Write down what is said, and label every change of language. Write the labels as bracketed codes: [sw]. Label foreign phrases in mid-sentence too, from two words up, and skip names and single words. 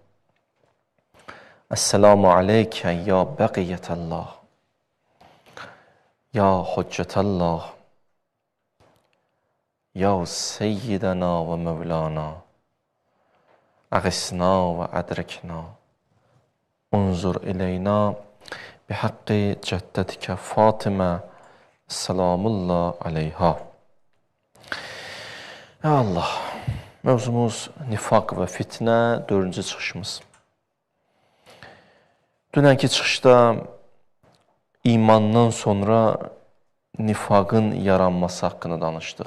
[ar] السلام عليك يا بقية الله يا حجة الله يا سيدنا ومولانا أغثنا وأدركنا انظر إلينا بحق جدتك فاطمة سلام الله عليها. [az] Ya Allah, mövzumuz nifaq və fitnə, 4-cü çıxışımız. Dünənki çıxışda imandan sonra nifaqın yaranması haqqında danışdıq.